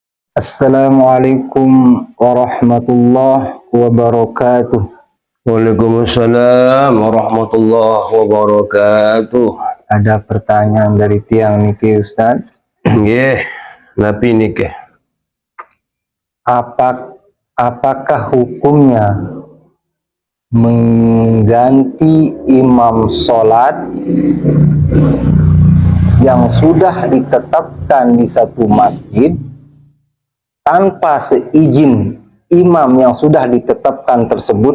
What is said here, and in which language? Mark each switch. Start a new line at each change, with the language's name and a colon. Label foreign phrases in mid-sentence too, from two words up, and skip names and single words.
Arabic: السلام عليكم ورحمة الله وبركاته. وعليكم السلام ورحمة الله وبركاته.
Indonesian: Ada pertanyaan dari
Sasak: tiang niki
Indonesian: Ustaz.
Sasak: Nggih, napi niki.
Indonesian: Apakah hukumnya mengganti imam sholat yang sudah ditetapkan di satu masjid tanpa seizin imam yang sudah ditetapkan tersebut?